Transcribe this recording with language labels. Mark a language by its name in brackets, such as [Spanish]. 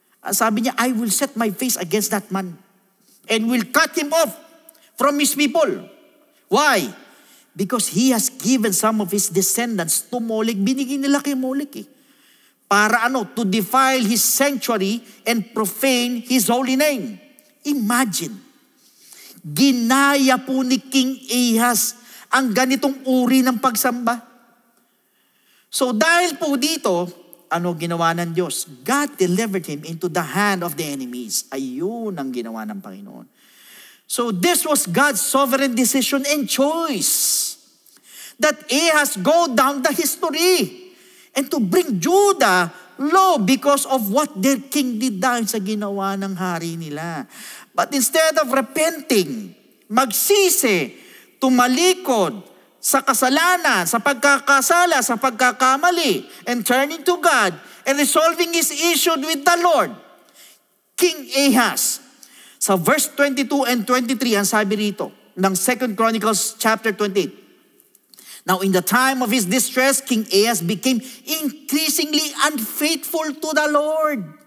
[Filipino] Sabi niya, [English] I will set my face against that man and will cut him off from his people. Why? Because he has given some of his descendants to Molech. [Filipino] Binigay nila kay [English] Molech Para to defile his sanctuary and profane his holy name. [Filipino] Imagine, ginaya po ni King Ahaz ang ganitong uri ng pagsamba. So dahil po dito, ginawa ng Diyos? [English] God delivered him into the hand of the enemies. [Filipino] Ayun ang ginawa ng Panginoon. [English] So this was God's sovereign decision and choice that Ahaz go down the history and to bring Judah low because of what their king did [Filipino] dahil sa ginawa ng hari nila. [English] But instead of repenting, [Filipino] magsisi, tumalikod sa kasalanan, sa pagkakasala, sa pagkakamali, [English] and turning to God and resolving his issue with the Lord, King Ahaz, sa verse 22 and 23, [Filipino] ang sabi rito ng [English] 2 Chronicles chapter 28, now, in the time of his distress, King Ahaz became increasingly unfaithful to the Lord.